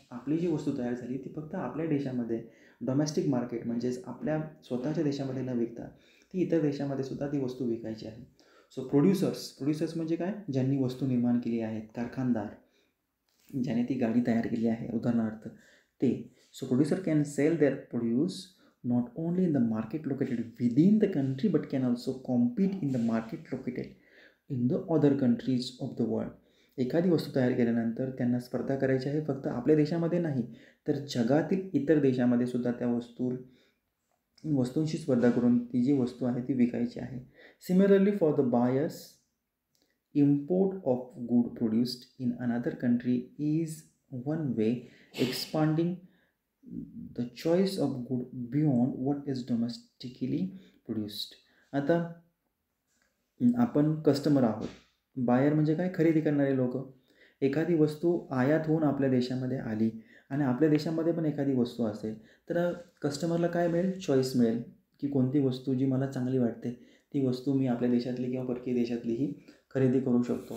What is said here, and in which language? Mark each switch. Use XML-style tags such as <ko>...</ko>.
<mr>आपली जी वस्तू तयार झाली ती फक्त आपल्या देशामध्ये डोमेस्टिक मार्केट म्हणजेच आपल्या स्वतःच्या देशामध्ये न विकता ती इतर देशामध्ये सुद्धा ती वस्तू विकायची आहे. सो प्रोड्युसर्स म्हणजे काय? ज्यांनी वस्तू निर्माण केली आहेत, कारखानदार, ज्याने ती गाडी तयार केली आहे उदाहरणार्थ ते.</mr> <en>So producer can sell their produce not only in the market located within the country but can also compete in the market located in the other countries of the world.</en> <mr>एखादी वस्तू तयार केल्यानंतर त्यांना स्पर्धा करायची आहे फक्त आपल्या देशामध्ये नाही तर जगातील इतर देशामध्ये सुद्धा त्या वस्तूंशी स्पर्धा करून ती जी वस्तू आहे ती विकायची आहे.</mr> <en>Similarly for the buyers, import of good produced in another country is one way expanding the choice of good beyond what is domestically produced.</en> <mr>आता आपण कस्टमर आहोत, बायर म्हणजे काय? खरेदी करणारे लोक. एखादी वस्तू आयात होऊन आपल्या देशामध्ये आली आणि आपल्या देशामध्ये पण एखादी वस्तू असेल तर कस्टमरला काय मिळेल? चॉईस मिळेल की कोणती वस्तू जी मला चांगली वाटते ती वस्तू मी आपल्या देशातली किंवा परकीय देशातलीही खरेदी करू शकतो.</mr>